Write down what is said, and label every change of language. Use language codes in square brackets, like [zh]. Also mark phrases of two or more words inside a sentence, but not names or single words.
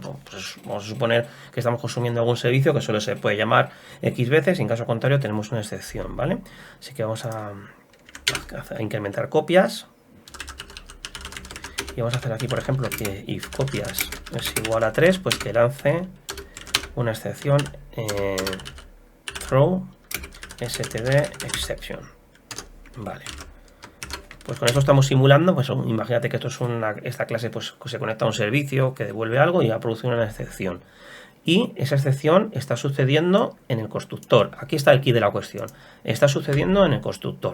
[es] Pues vamos a suponer que estamos consumiendo algún servicio que solo se puede llamar X veces, y en caso contrario tenemos una excepción, ¿vale? Así que vamos a incrementar copias, y vamos a hacer aquí, por ejemplo, que if copias es igual a 3, pues que lance una excepción [en] throw std exception. [es] Vale, pues con esto estamos simulando, pues imagínate que esto es esta clase pues se conecta a un servicio que devuelve algo y va a producir una excepción, y esa excepción está sucediendo en el constructor. Aquí está el key de la cuestión, está sucediendo en el constructor.